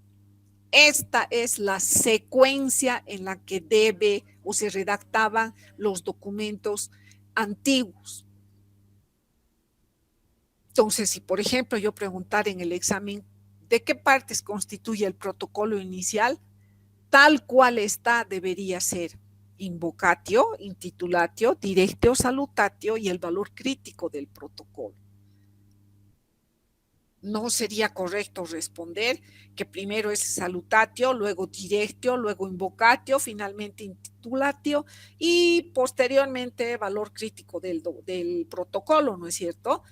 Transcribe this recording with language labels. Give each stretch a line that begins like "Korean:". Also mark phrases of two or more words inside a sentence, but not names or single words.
Spanish: Esta es la secuencia en la que debe o se redactaban los documentos antiguos. Entonces, si por ejemplo yo preguntara en el examen de qué partes constituye el protocolo inicial, tal cual está debería ser
Latin: invocatio, intitulatio, directio, salutatio
Spanish: y el valor crítico del protocolo. No sería correcto responder que primero es salutatio, luego directio, luego invocatio, finalmente intitulatio y posteriormente valor crítico del protocolo, ¿no es cierto?